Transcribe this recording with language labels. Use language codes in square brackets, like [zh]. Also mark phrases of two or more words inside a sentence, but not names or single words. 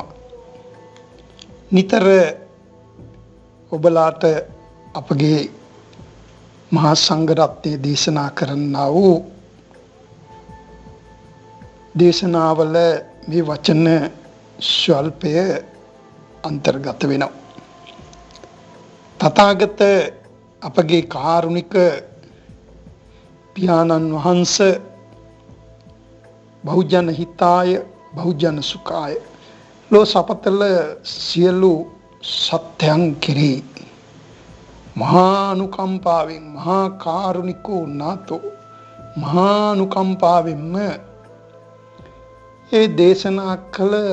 [si] නිතර ඔබලාට අපගේ මහා සංඝරත්නයේ දේශනා කරන්නා වූ දේශනාවල මේ වචන ස්වල්පය අන්තර්ගත වෙනවා. තථාගත අපගේ කාරුණික පියාණන් වහන්සේ [pi] බහුජන හිතාය බහුජන සුඛාය [si] ලෝ සපතල සියලු සත්‍යං කෙරෙහි මහා අනුකම්පාවෙන් [pi] මහා කාරුණිකෝ නාතෝ [si] මහා අනුකම්පාවෙන්ම ඒ දේශනා කළ